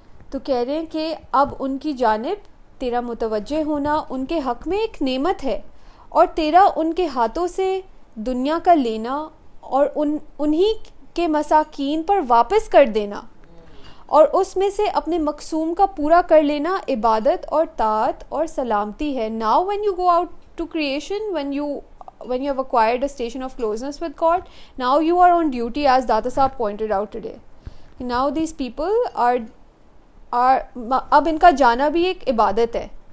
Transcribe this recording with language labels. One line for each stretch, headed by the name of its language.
Urdu: تو کہہ رہے ہیں کہ اب ان کی جانب تیرا متوجہ ہونا ان کے حق میں ایک نعمت ہے, اور تیرا ان کے ہاتھوں سے دنیا کا لینا اور انہی کے مساکین پر واپس کر دینا, اور اس میں سے اپنے مقصوم کا پورا کر لینا عبادت اور طاعت اور سلامتی ہے.
English: Now when you go out to creation, when you have acquired a station of closeness with God, now you are on duty, as Data Sahab pointed out today. Now these people are
Urdu: اب ان کا جانا بھی ایک عبادت ہے.